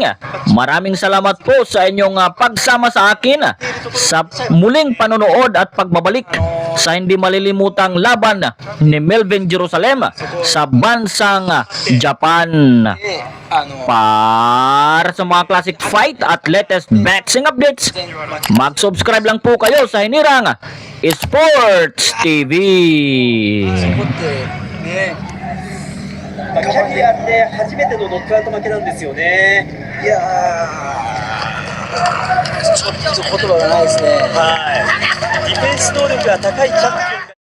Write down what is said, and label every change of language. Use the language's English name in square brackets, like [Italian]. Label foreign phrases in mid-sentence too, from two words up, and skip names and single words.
[Filipino] Maraming salamat po sa inyong pagsama sa akin sa muling panonood at pagbabalik sa hindi malilimutang laban ni Melvin Jerusalem sa bansang Japan. [Japanese] で、 [Filipino] Para sa mga [English] classic fight [Filipino] at [English] latest boxing updates, [Filipino] mag-subscribe lang po kayo sa Hinirang Sports TV. [Japanese] そこってね、キャリアで初めてのノックアウト負けなんですよね。いやー、ちょっと言葉がないですね。はい。ディフェンス能力が高いチャンピオン。